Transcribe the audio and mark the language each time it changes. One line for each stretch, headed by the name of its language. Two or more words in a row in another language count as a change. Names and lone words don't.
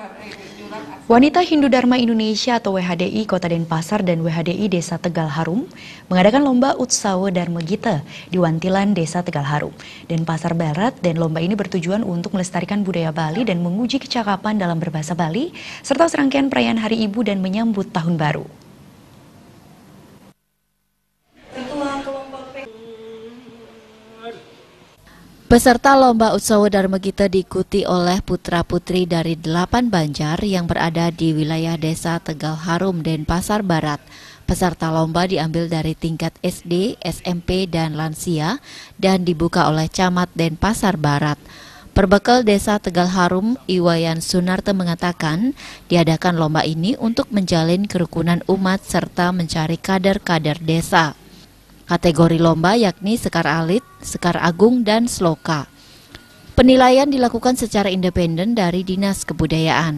Indonesian: Wanita Hindu Dharma Indonesia atau WHDI Kota Denpasar dan WHDI Desa Tegal Harum mengadakan lomba Utsawa Dharma Gita di Wantilan Desa Tegal Harum, Denpasar Barat, dan lomba ini bertujuan untuk melestarikan budaya Bali dan menguji kecakapan dalam berbahasa Bali serta serangkaian perayaan Hari Ibu dan menyambut Tahun Baru. Peserta lomba Utsawa Dharma Gita diikuti oleh putra-putri dari 8 Banjar yang berada di wilayah Desa Tegal Harum, Denpasar Barat. Peserta lomba diambil dari tingkat SD, SMP, dan lansia dan dibuka oleh Camat Denpasar Barat. Perbekal Desa Tegal Harum, Iwayan Sunarto mengatakan diadakan lomba ini untuk menjalin kerukunan umat serta mencari kader-kader desa. Kategori lomba yakni Sekar Alit, Sekar Agung, dan Sloka. Penilaian dilakukan secara independen dari Dinas Kebudayaan.